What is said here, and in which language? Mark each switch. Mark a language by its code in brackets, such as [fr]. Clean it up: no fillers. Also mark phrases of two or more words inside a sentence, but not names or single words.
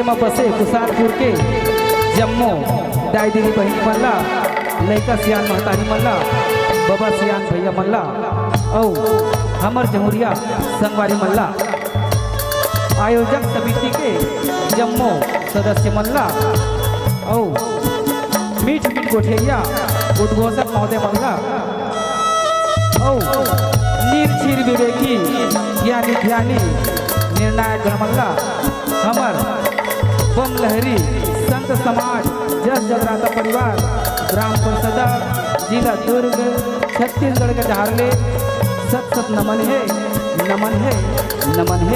[hne] माँ बसे कुसारपुर के जम्मू दाई दीदी बहन मल्ला, लैका सियान महतारी मल्ला, बाबा सियान भैया मल्ला और हमर जमुरिया संगवारी मल्ला, आयोजक समिति के जम्मू सदस्य मल्ला और मीठ मीठ गोठेरिया उद्घोषक महोदय मल्ला और निर्छीर विवेकी ज्ञानी ध्यानी निर्णायक गणमल्ला, हमर बम लहरी संत समाज जस जगराता परिवार ग्राम परिषद जिला दुर्ग छत्तीसगढ़ के ढारले सत सत नमन है नमन है नमन है।